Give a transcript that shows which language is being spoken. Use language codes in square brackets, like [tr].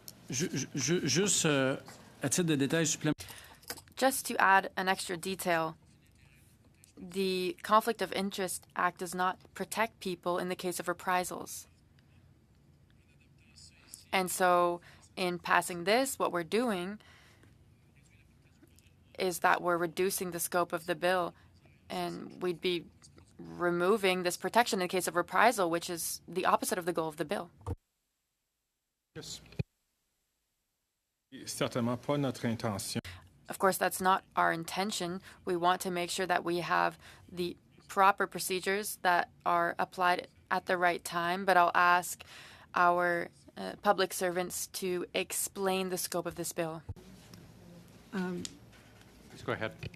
[fr] Juste à titre de détail supplémentaire. [en] Just to add an extra detail, the Conflict of Interest Act does not protect people in the case of reprisals. And so in passing this, what we're doing is that we're reducing the scope of the bill, and we'd be removing this protection in the case of reprisal, which is the opposite of the goal of the bill. Yes. [fr] Certainement pas notre intention. [en] Of course, that's not our intention. We want to make sure that we have the proper procedures that are applied at the right time, but I'll ask our public servants to explain the scope of this bill. Please go ahead.